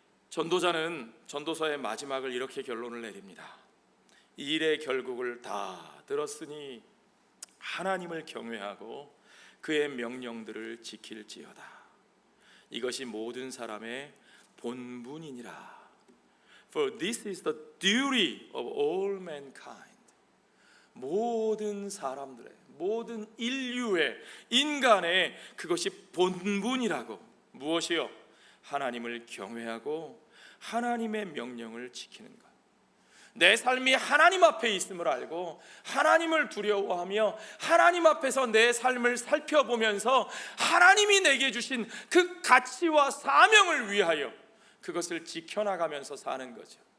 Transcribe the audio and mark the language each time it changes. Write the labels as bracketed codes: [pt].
[ko] 전도자는 전도서의 마지막을 이렇게 결론을 내립니다. 이 일의 결국을 다 들었으니 하나님을 경외하고 그의 명령들을 지킬지어다. 이것이 모든 사람의 본분이니라. [en] For this is the duty of all mankind. [ko] 모든 사람들의, 모든 인류의, 인간의 그것이 본분이라고. 무엇이요? 하나님을 경외하고 하나님의 명령을 지키는 것. 내 삶이 하나님 앞에 있음을 알고 하나님을 두려워하며 하나님 앞에서 내 삶을 살펴보면서 하나님이 내게 주신 그 가치와 사명을 위하여 그것을 지켜나가면서 사는 거죠.